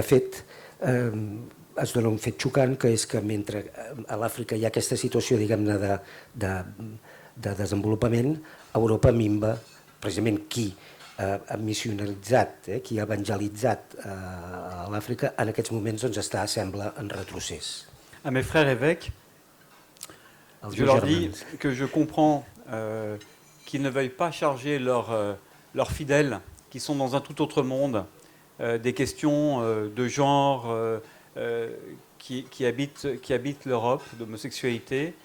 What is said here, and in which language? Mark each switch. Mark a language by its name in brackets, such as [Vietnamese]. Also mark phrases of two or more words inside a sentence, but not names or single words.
[Catalan] fet es dona un fet xocant, que és que mentre a l'Àfrica hi ha aquesta situació, diguem-ne, de desenvolupament, Europa minva precisament qui ha missionaritzat, qui ha evangelitzat a l'Àfrica, en aquests moments sembla en retrocés. [French] À mes frères évêques, je leur dis que je comprends qu'ils ne veuillent pas charger leurs fidèles, qui sont dans un tout autre monde, des questions de genre qui habitent l'Europe, d'homosexualité.